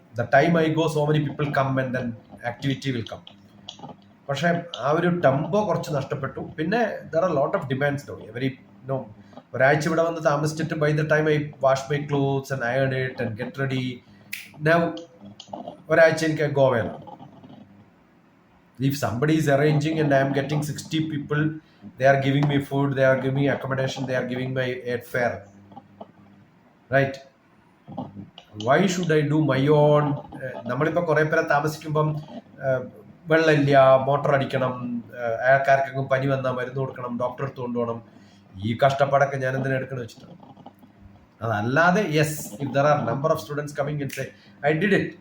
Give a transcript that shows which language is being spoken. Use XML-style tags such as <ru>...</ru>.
<en>The time I go so many people come and then activity will come.</en> <ml>പക്ഷേ ആ ഒരു tempo കുറച്ച് നഷ്ടപ്പെട്ടു. പിന്നെ</ml> <en>There are lot of demands no. Every no</en> <ml>ഒരാഴ്ച ഇവിടെ വന്ന് താമസിച്ചിട്ട്</ml> <en>By the time I wash my clothes and iron it and get ready.</en> <ml>Now ഒരാഴ്ച എനിക്ക് ഗോവയാണ്.</ml> <en>If somebody is arranging and I am getting 60 people, they are giving me food, they are giving me accommodation, they are giving my airfare, right? Why should I do my own?</en> <ml>നമ്മളിപ്പോൾ കുറേ പേരെ താമസിക്കുമ്പം വെള്ളമില്ല, motor അടിക്കണം, അയാൾക്കാർക്കെങ്കിലും പനി വന്നാൽ മരുന്ന് കൊടുക്കണം, doctor അടുത്ത് കൊണ്ടുപോകണം. ഈ കഷ്ടപ്പാടൊക്കെ ഞാൻ എന്തിനാ എടുക്കണം വെച്ചിട്ടാണ്. അതല്ലാതെ</ml> <en>Yes, if there are number of students coming and say I did it.</en>